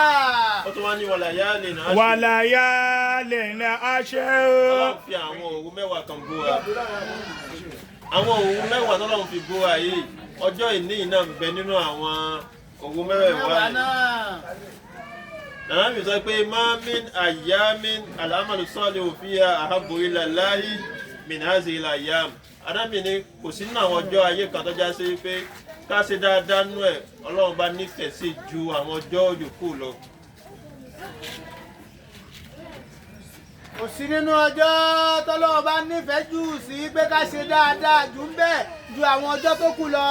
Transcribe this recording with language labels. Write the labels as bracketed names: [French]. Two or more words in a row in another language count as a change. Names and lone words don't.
[Yoruba] ó tún wá ní [Arabic] وليال عشر. وليال عشر. [Yoruba] Ọlọ́run fi àwọn òru mẹ́wàá kan búra. àwọn òru mẹ́wàá tọ́lọ́run fi búra yìí ọjọ́ ìní náà ń bẹ nínú àwọn òru mẹ́wàá yìí. nàá mi sọ pé [Arabic] ما من أيام العمل الصالح فيها أحب إلى الله من هذه الأيام [Yoruba] adámi ni kò sí nínú àwọn ọjọ́ ayé kan tó já sí pé ká ṣe dáadáa nú ẹ̀ Ọlọ́run bá nífẹ̀ẹ́ sí ju àwọn ọjọ́ yòókù lọ. kò sí nínú ọjọ́ tọ́lọ́wọ́ bá nífẹ̀ẹ́ jù sí pé ká ṣe dáadáa jù ń bẹ́ẹ̀ ju àwọn ọjọ́ tó kù lọ.